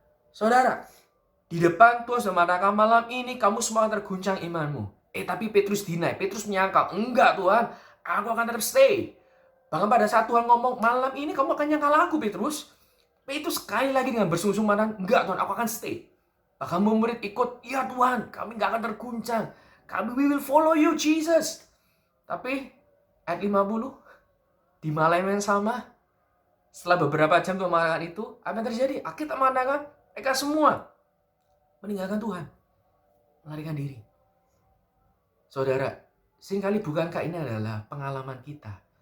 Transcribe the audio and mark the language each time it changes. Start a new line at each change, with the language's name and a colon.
Indonesian: Saudara, di depan Tuhan sudah mengatakan malam ini kamu semua akan terguncang imanmu. Tapi Petrus deny, Petrus menyangkal, enggak Tuhan, aku akan tetap stay. Bahkan pada saat Tuhan ngomong malam ini kamu akan nyangkal aku Petrus, Itu sekali lagi dengan bersungguh-sungguh, enggak Tuhan, aku akan stay. Bahkan murid ikut, ya Tuhan, kami enggak akan terguncang.
English: We will follow you, Jesus.
Indonesian: Tapi, ayat 50, di malam yang sama, setelah beberapa jam untuk melakukan itu, apa yang terjadi? Alkitab mengatakan, mereka semua meninggalkan Tuhan. Melarikan diri. Saudara, seringkali bukankah ini adalah pengalaman kita?